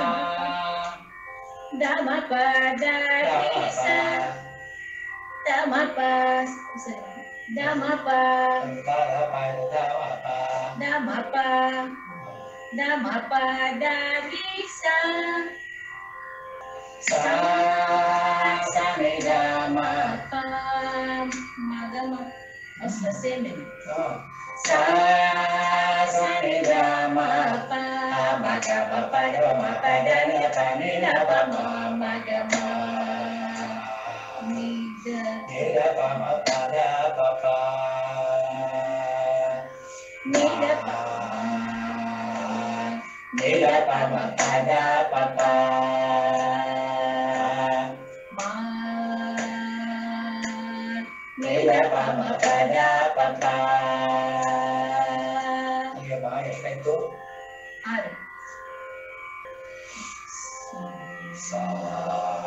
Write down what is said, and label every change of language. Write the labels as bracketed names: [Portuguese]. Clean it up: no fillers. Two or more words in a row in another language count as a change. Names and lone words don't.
[English] Da ma pa da re sa. Da ma pa. Da ma pa. Da ma pa. Da ma pa da re sa. Sa sa ni da ma pa ma ga ma. It's the same. Sa sa ni da ma pa ma ga ma pa da ma pa da ni da pa ni da pa ma ma ga ma. Ni da pa ma pa da pa pa. Ni da pa. Ni da pa ma pa da pa pa. Ma. Ni da pa ma pa da pa pa. [Indonesian] Iya bahaya kan itu. Ada. Sa.